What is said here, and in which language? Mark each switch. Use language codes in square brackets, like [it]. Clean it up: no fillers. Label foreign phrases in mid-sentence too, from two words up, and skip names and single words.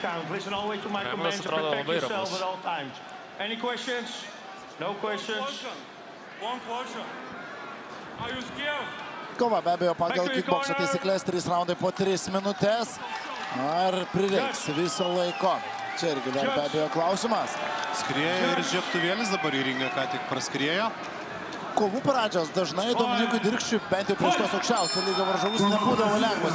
[en] Listen always to my commands and protect yourself at all times. Any questions? No questions? One question. Are you scared? [lt] Kova be abejo pagal kickbokso taisyklės 3 raundai po 3 minutės. Ar prireiks viso laiko? Čia irgi dar be abejo klausimas. Skrieja ir žiebtuvėlis dabar į ringą ką tik praskriejo. Kovų pradžios dažnai Dominikui Dirkščiui, bent jau prieš tos aukščiausio lygio varžovus, nebūdavo lengvas.